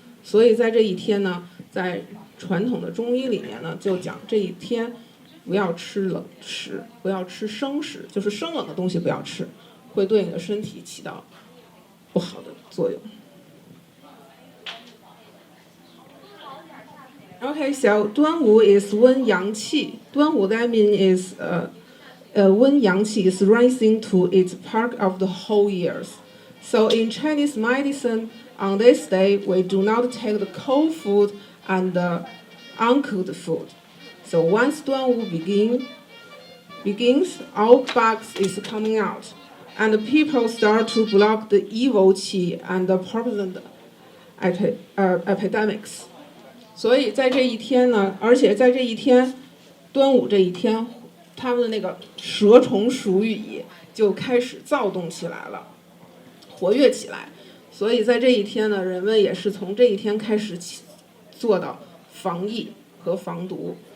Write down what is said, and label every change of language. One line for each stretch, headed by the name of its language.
Chinese: 所以在这一天呢，在传统的中医里面呢，就讲这一天不要吃冷食，不要吃生食，就是生冷的东西不要吃，会对你的身体起到不好的作用。
English: Okay, so 端午 is when 阳气，端午 that means is when 阳气 is rising to its peak of the whole years. So in Chinese medicine, on this day we do not take the cold food and the uncooked food. So once 端午 begins, all bugs is coming out, and the people start to block the evil qi and the poison epidemics.
Chinese: 所以在这一天呢，而且在这一天，端午这一天，他们的那个蛇虫鼠蚁就开始躁动起来了，活跃起来。所以在这一天呢，人们也是从这一天开始做到防疫和防毒。